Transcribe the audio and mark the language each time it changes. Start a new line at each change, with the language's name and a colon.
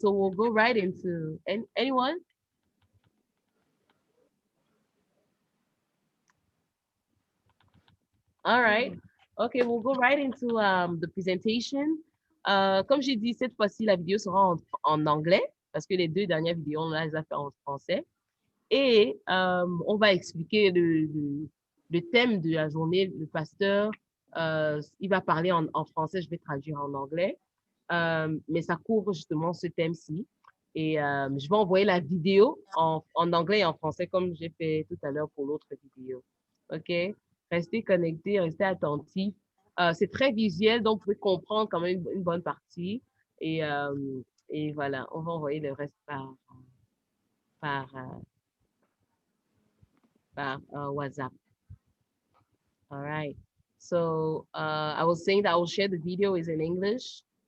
English: So we'll go right into, anyone? All right. Okay, we'll go right into the presentation.
French: Comme j'ai dit, cette fois-ci, la vidéo sera en anglais parce que les deux dernières vidéos, on les a fait en français. Et on va expliquer le thème de la journée. Le pasteur, il va parler en français, je vais traduire en anglais. Mais ça couvre justement ce thème-ci. Et je vais envoyer la vidéo en anglais et en français comme j'ai fait tout à l'heure pour l'autre vidéo. OK? Restez connectés, restez attentifs. C'est très visuel, donc vous pouvez comprendre quand même une bonne partie. Et voilà, on va envoyer le reste par WhatsApp.
English: All right. So I was saying that I will share the video is in English.